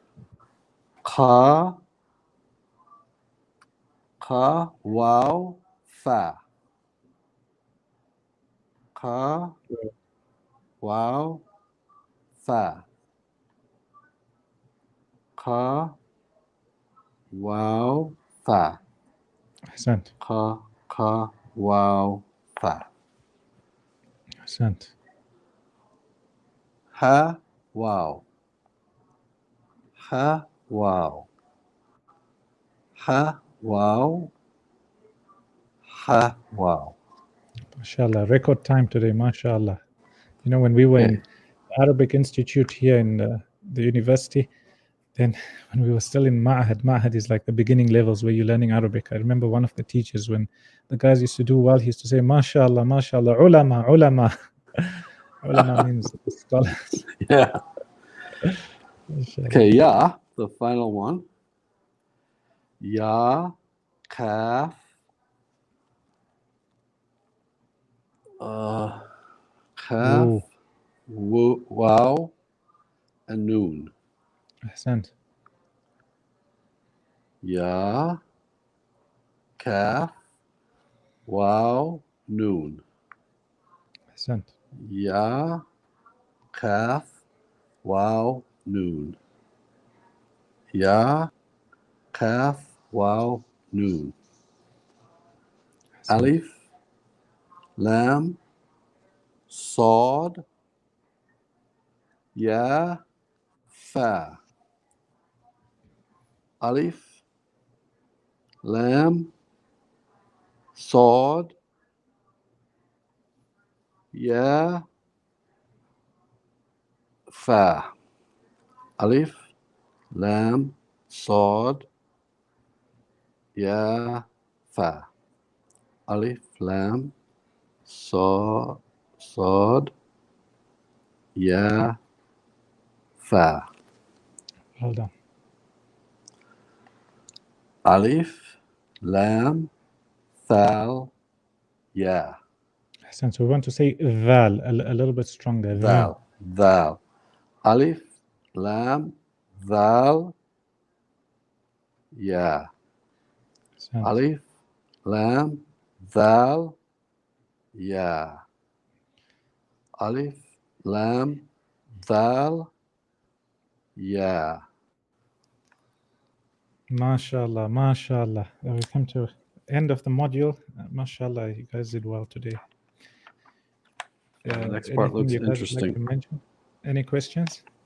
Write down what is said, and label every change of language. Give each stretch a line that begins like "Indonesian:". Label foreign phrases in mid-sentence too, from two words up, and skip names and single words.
Arabic: قاف، واو، فاء. قاف، واو، فاء. Ka, واو، فاء. Ahsant. قاف، واو، فاء. Ahsant. هاء، واو. هاء، واو. هاء، واو. هاء, wow. MashaAllah.
English: Record time today, MashaAllah. You know, when we were in Arabic Institute here in the university, then when we were still in Ma'had is like the beginning levels where you're learning Arabic. I remember one of the teachers, when the guys used to do well, he used to say,
Arabic: ما شاء الله، ما شاء الله، علماء.
English: Ulama means scholars. Yeah.
Arabic: MashaAllah.
English: Okay, ya, the final one.
Arabic: ياء، كاف، كاف, Ooh, واو, and نون. Ahsant. ياء، كاف، واو، نون. Ahsant. ياء، كاف، واو، نون. ياء، كاف، واو، نون. Ahsant. ألف، لام، صاد، ياء، فاء. ألف، لام، صاد، ياء، فاء. ألف، لام، صاد، ياء، فاء. ألف، لام، صاد، ياء، فاء.
English: Well done.
Arabic: ألف، لام، ذال، ياء.
English: So we want to say dhal a little bit stronger.
Arabic: ذال. ذال. ألف، لام، ذال، ياء. Ahsant. ألف، لام، ذال، ياء. ألف، لام، ذال, yeah. ما شاء الله، ما شاء الله.
English: We come to end of the module. MashaAllah, you guys did well today. The next part Anything looks you guys would like to interesting. mention? Any questions?